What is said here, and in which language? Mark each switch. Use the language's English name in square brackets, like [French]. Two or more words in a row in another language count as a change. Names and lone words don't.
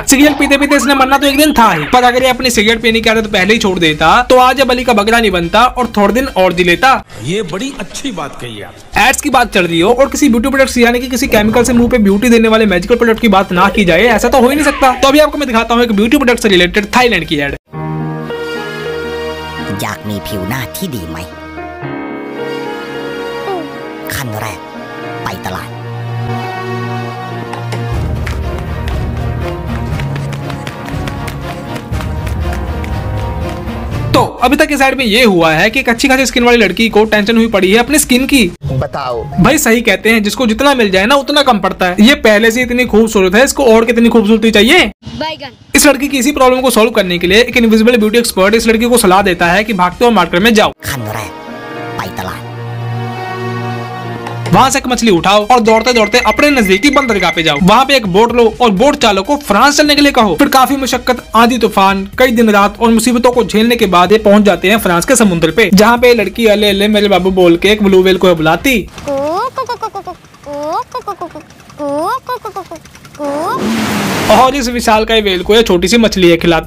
[Hindi] सिगरेट पीते पीते इसने मरना तो एक दिन था ही, पर अगर ये अपनी सिगरेट पीने की आदत पहले ही छोड़ देता तो आज ये बलि का बकरा नहीं बनता और थोड़े दिन और जी लेता। ये बड़ी अच्छी बात कही आप। एड्स की बात चल रही हो और किसी [English] beauty product [Hindi] यानी कि किसी केमिकल से मुंह पे ब्यूटी देने वाले [English] magical product [Hindi] की बात ना की जाए, ऐसा तो हो ही नहीं सकता। तो अभी आपको मैं दिखाता हूँ एक [English] beauty product [Hindi] से रिलेटेड थाईलैंड की एड। [Thai] อยากมีผิวหน้าที่ดีไหมขั้นแรกไปตลาด [Hindi] तो अभी तक इस साइड में ये हुआ है कि एक अच्छी खासी स्किन वाली लड़की को टेंशन हुई पड़ी है अपनी स्किन की। बताओ भाई सही कहते हैं, जिसको जितना मिल जाए ना उतना कम पड़ता है। ये पहले से इतनी खूबसूरत है, इसको और कितनी खूबसूरती चाहिए। इस लड़की की इसी प्रॉब्लम को सॉल्व करने के लिए एक [English] invisible beauty expert [Hindi] इस लड़की को सलाह देता है कि भागते हुए मार्केट में जाओ, [Thai] ขั้นแรกไปตลาด [Hindi] वहाँ से एक मछली उठाओ और दौड़ते दौड़ते अपने नजदीकी बंदरगाह पे जाओ। वहाँ पे एक बोट लो और बोट चालक को फ्रांस चलने के लिए कहो। फिर काफी मुशक्कत, आंधी तूफान, कई दिन रात और मुसीबतों को झेलने के बाद ये पहुँच जाते हैं फ्रांस के समुद्र पे, जहाँ पे लड़की अले अले मेरे बाबू बोल के एक [English] blue whale [Hindi] को बुलाती और इस विशालकाय व्हेल को ये छोटी सी मछली है खिलाती।